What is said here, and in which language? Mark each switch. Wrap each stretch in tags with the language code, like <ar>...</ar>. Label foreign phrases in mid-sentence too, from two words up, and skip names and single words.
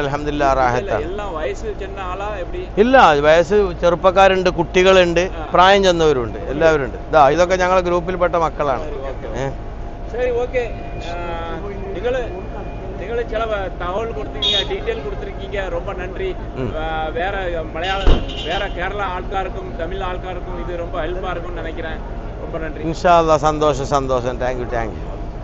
<ml>അൽഹംദുലില്ലാ, റാഹത്താണ്. ഇല്ല, വയസ്സ് ചെറുപ്പക്കാരുണ്ട്, കുട്ടികളുണ്ട്, പ്രായം ചെന്നവരുണ്ട്, എല്ലാവരും ഉണ്ട്. ഇതൊക്കെ ഞങ്ങളുടെ ഗ്രൂപ്പിൽപ്പെട്ട മക്കളാണ്.</ml> <ta>நீங்கள் சில தகவல் கொடுத்திருக்கீங்க, டீடெயில் கொடுத்திருக்கீங்க. ரொம்ப நன்றி. வேற கேரளா ஆட்காருக்கும் தமிழ் ஆட்காருக்கும் இது ரொம்ப ஹெல்ப்பா இருக்கும்னு நினைக்கிறேன். ரொம்ப நன்றி.</ta> <ar>إن شاء الله.</ar> <ta>சந்தோஷம். தேங்க்யூ.</ta>